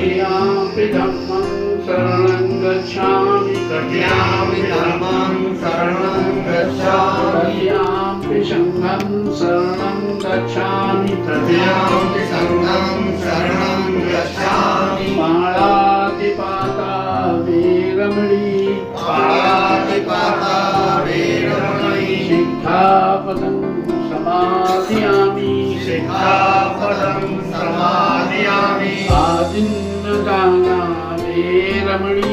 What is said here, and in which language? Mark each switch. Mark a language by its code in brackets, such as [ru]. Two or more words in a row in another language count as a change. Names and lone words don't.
[pi] तृतीयाम्पि धम्मं शरणं गच्छामि। तृतीयाम्पि धर्मं शरणं गच्छामि। तृतीयाम्पि संघं शरणं गच्छामि। तृतीयाम्पि संघं शरणं गच्छामि। पाणातिपाता वीरमणि। पाणातिपाता वीरमणि। सिक्खापदं समादयामि। सिक्खापदं समादयामि। आदिन्नदाना वीरमणि।